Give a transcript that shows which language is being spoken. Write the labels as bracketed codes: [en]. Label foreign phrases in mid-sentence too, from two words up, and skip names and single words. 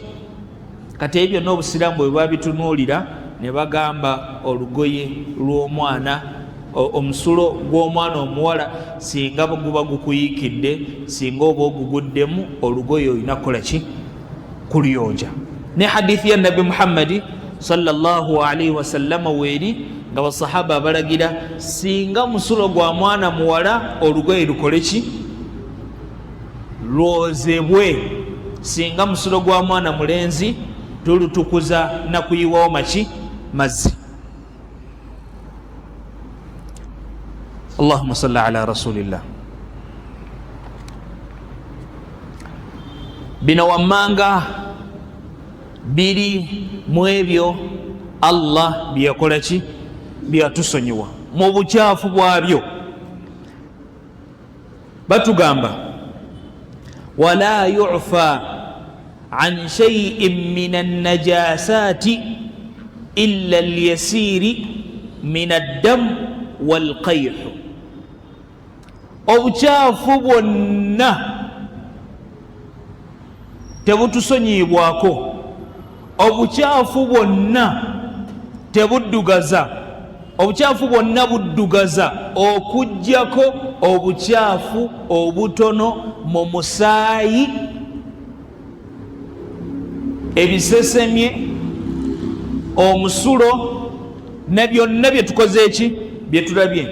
[lg] Kati ebyo n'obusiraamu bwe babitunuulira ne bagamba olugoye lw'omwana, omusulo gw'omwana omuwala singa guba gukuyiikidde, singa oba oguguddemu, olugoye olina kukola ki? Kuluyonja. Ne hadithi ya Nabi Muhammadi [ar] صلى الله عليه وسلم [lg] weeri nga basahaba balagira singa musulo gwa mwana muwala olugoye lukole ki? Lwozebwe. Singa musulo gwa mwana mulenzi tulutukuza na kuyiwawo maki? Mazzi. [ar] اللهم صل على رسول الله. [lg] Bino wammanga biri mu ebyo Allah byeyakola ki? byatusonyiwa mu bukyafu bwabyo. [ar] Batugamba ولا يعفى عن شيء من النجاسة إلا اليسير من الدم والقيح. [lg] Obukyafu bwonna tebutusonyibwako, obukyafu bwonna tebuddugaza, obukyafu bwonna buddugaza okuggyako obukyafu obutono mu musaayi, ebisesemye, omusulo ne byonna bye tukoze eki bye tulabye.